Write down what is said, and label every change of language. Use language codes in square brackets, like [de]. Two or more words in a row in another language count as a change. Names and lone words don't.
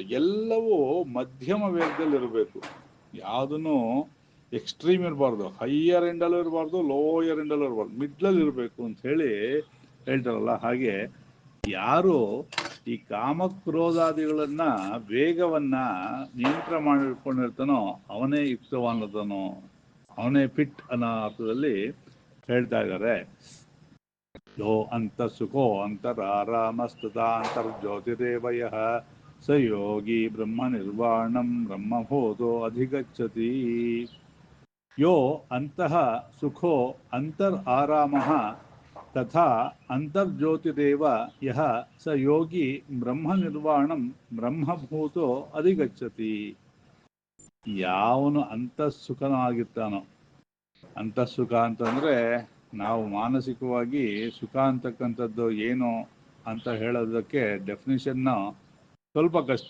[kn] ಎಲ್ಲವೂ ಮಧ್ಯಮ ವೇಗದಲ್ಲಿ ಇರಬೇಕು, ಯಾವುದನ್ನು ಎಕ್ಸ್ಟ್ರೀಮ್ ಇರಬಾರ್ದು, [en] higher endಲ್ಲೂ [kn] ಇರಬಾರ್ದು, [en] lower endಲ್ಲೂ [kn] ಇರಬಾರ್ದು, ಮಿಡ್ಲಲ್ಲಿ ಇರಬೇಕು ಅಂತ ಹೇಳಿ ಹೇಳ್ತಾರಲ್ಲ. ಹಾಗೆ ಯಾರು ಈ ಕಾಮಕ್ರೋಧಾದಿಗಳನ್ನ ವೇಗವನ್ನ ನಿಯಂತ್ರಣ ಮಾಡಿಕೊಂಡಿರ್ತಾನೋ ಅವನೇ ಯುಕ್ತವಾನದನೋ, ಅವನೇ ಫಿಟ್ ಅನ್ನೋ ಅರ್ಥದಲ್ಲಿ ಹೇಳ್ತಾ ಇದ್ದಾರೆ. [sa] ಯೋ ಅಂತಃಸುಖೋ ಅಂತರಾರಾಮಸ್ತುತಾಂತರ್ಜ್ಯೋತಿರೇವಯ ಸ ಯೋಗಿ ಬ್ರಹ್ಮ ನಿರ್ವಾಣಂ ಬ್ರಹ್ಮಭೂತೋ ಅಧಿಗಚ್ಚತಿ. ಯೋ ಅಂತಃ ಸುಖೋ ಅಂತರ್ ಆರಾಮಃ ತಥಾ ಅಂತರ್ಜ್ಯೋತಿರೇವ ಯಹ ಸ ಯೋಗಿ ಬ್ರಹ್ಮ ನಿರ್ವಾಣಂ ಬ್ರಹ್ಮಭೂತೋ ಅಧಿಗಚ್ಚತಿ. [kn] ಯಾವನು ಅಂತಃಸುಖನಾಗಿರ್ತಾನೋ, ಅಂತಃಸುಖ ಅಂತಂದ್ರೆ ನಾವು ಮಾನಸಿಕವಾಗಿ ಸುಖ ಅಂತಕ್ಕಂಥದ್ದು ಏನು ಅಂತ ಹೇಳೋದಕ್ಕೆ ಡೆಫಿನಿಷನ್ನ ಸ್ವಲ್ಪ ಕಷ್ಟ.